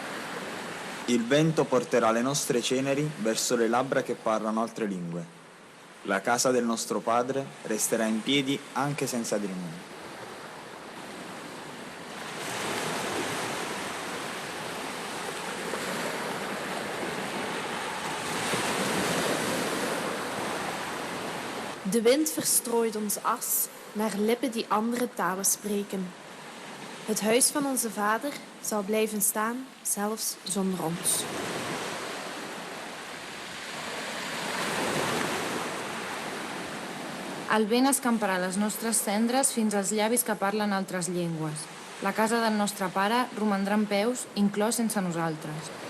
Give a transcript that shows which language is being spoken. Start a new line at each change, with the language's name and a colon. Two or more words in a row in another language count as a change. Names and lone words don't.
Italian: Il vento porterà le nostre ceneri verso le labbra che parlano altre lingue. La casa del nostro Padre resterà in piedi anche senza di noi.
Dutch: De wind verstrooit ons as naar lippen die andere talen spreken. Het huis van onze Vader zal blijven staan, zelfs zonder ons.
Catalan: El vent escamparà les nostres cendres fins als llavis que parlen altres llengües. La casa del nostre pare romandrà en peus, inclòs sense nosaltres.